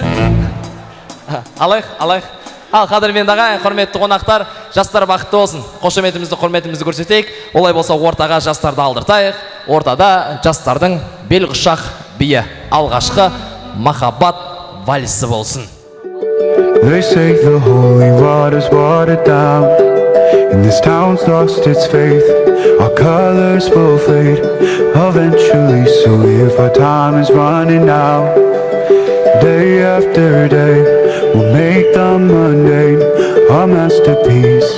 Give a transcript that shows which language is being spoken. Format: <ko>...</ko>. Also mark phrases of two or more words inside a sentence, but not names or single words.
<kk>Алайық. Ал, қадірменді ағай, құрметті қонақтар, жастар бақытты болсын. Қошеметімізді, құрметімізді көрсетейік. Олай болса, ортаға жастарды алдыртайық. Ортада жастардың белқұшақ биі, алғашқы махаббат вальсі болсын.</kk> <en>They say the holy water's watered down, and this town's lost its faith. Our colors will fade eventually, so if our time is running out, day after day we'll make the mundane our masterpiece.</en>